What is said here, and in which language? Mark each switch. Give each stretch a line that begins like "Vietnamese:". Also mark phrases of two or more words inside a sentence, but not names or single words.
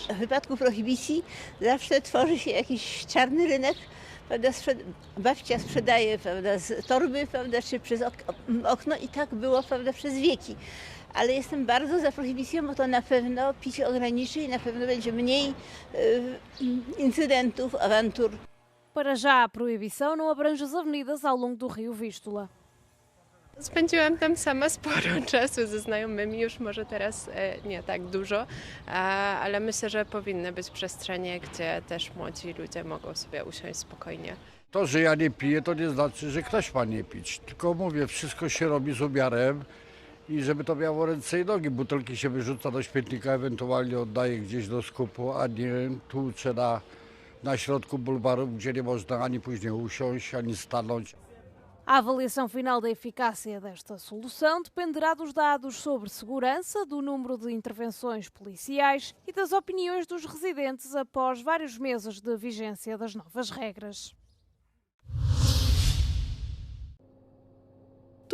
Polish: W wypadku prohibicji zawsze tworzy się jakiś czarny rynek. Prawda, babcia sprzedaje, prawda, z torby, prawda, czy przez okno i tak było, prawda, przez wieki. Ale jestem bardzo za prohibicją, bo to na pewno picie ograniczy i na pewno będzie mniej incydentów, awantur.
Portuguese: Para já, a proibição não abrange as avenidas ao longo do rio Vístula.
Polish: Spędziłam tam sama sporo czasu ze znajomymi, już może teraz nie tak dużo, ale myślę, że powinny być przestrzenie, gdzie też młodzi ludzie mogą sobie usiąść spokojnie. To, że ja nie piję, to nie znaczy, że ktoś ma nie pić. Tylko mówię, wszystko się robi z umiarem i żeby to miało ręce i nogi. Butelki się wyrzuca do śmietnika, ewentualnie oddaje gdzieś do skupu, a nie tłucze na środku bulwaru, gdzie nie można ani później usiąść, ani stanąć.
Portuguese: A avaliação final da eficácia desta solução dependerá dos dados sobre segurança, do número de intervenções policiais e das opiniões dos residentes após vários meses de vigência das novas regras.